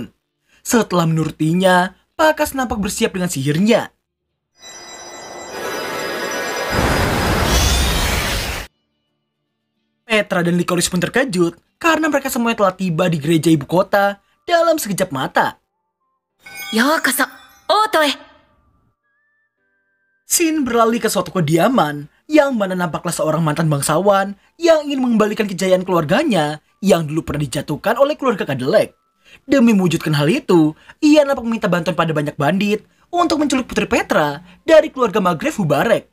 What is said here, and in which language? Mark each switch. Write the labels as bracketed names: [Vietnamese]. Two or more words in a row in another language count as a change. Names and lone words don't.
[Indonesian] Setelah menurutinya, Pakas nampak bersiap dengan sihirnya. Petra dan Licorice pun terkejut karena mereka semuanya telah tiba di gereja ibu kota dalam sekejap mata. [Japanese] ようこそ、王都へ。 [Indonesian] Scene beralih ke suatu kediaman yang mana nampaklah seorang mantan bangsawan yang ingin mengembalikan kejayaan keluarganya yang dulu pernah dijatuhkan oleh keluarga Kadelek. Demi mewujudkan hal itu, ia nampak meminta bantuan pada banyak bandit untuk menculik Putri Petra dari keluarga Maghreb Hubarek.